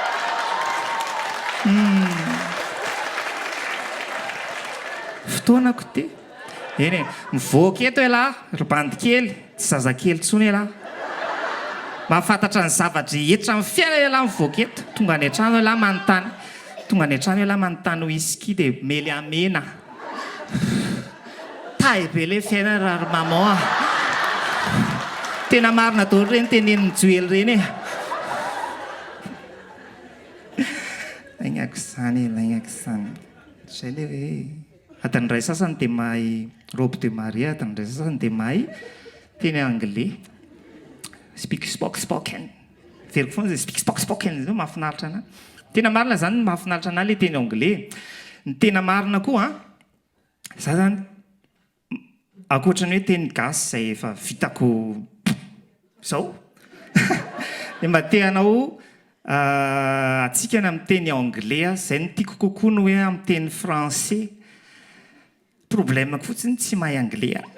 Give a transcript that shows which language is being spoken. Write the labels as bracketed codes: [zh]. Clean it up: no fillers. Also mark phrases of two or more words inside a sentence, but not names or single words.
[mg] fotoanako ty eny e mivoaka eto elahy ribandy kely tsy zazakely tsony elahy mahafantatra ny zavatra rehetra amin'ny fiaina elahy mivoaka eto tonga any an-trano elahy manontany tonga any an-trano elahy manontany whisky dia mely amena tahy be le fiaina raha maman tena marina daholo reny teneniny joely reny e lagnako izany zay le hoe atany ray sasany dia mahay [fr] robe de marie [mg] atany ray sasany dia mahay teny anglais [en] speak spoken [mg] veriko foana zay [en] speak spoken [mg] zao mahafinaritra anahy tena marina zany ny mahafinaritra anahy le teny anglais ny tena marina koa za zany akoatra ny hoe teny gasy zay efa vitako zao dia mba te hanao atsika ny amin'ny teny anglais zay no tiako kokoa no hoe amin'ny teny français problème fotsiny tsy mahay anglais